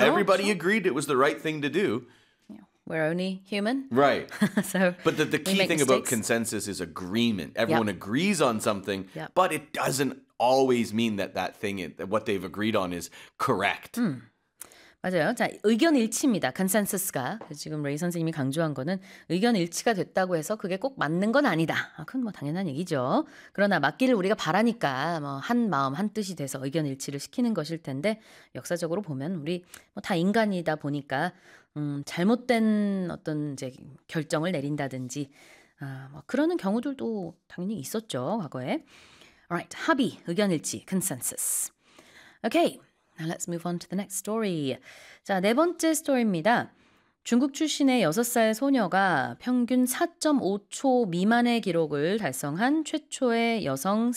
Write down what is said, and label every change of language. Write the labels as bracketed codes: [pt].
[en] everybody agreed it was the right thing to do. We're only human. Right. So, but the key thing mistakes. About consensus is agreement. Everyone agrees on something, but it doesn't always mean that thing, what they've agreed on is correct. [ko] 맞아요. 자, 의견 일치입니다. 컨센서스가. 지금 레이 선생님이 강조한 거는 의견 일치가 됐다고 해서 그게 꼭 맞는 건 아니다. 그건 뭐 당연한 얘기죠. 그러나 맞기를 우리가 바라니까 뭐 한 마음 한 뜻이 돼서 의견 일치를 시키는 것일 텐데 역사적으로 보면 우리 뭐 다 인간이다 보니까 잘못된 어떤 이제 결정을 내린다든지 뭐 그러는 경우들도 당연히 있었죠. 과거에. Alright, 합의, 의견 일치, 컨센서스. Okay. [en] Now let's move on to the next story. [ko] 자, 네 번째 스토리입니다. 중국 출신의 6살 소녀가 평균 4.5초 미만의 기록을 달성한 최초의 여성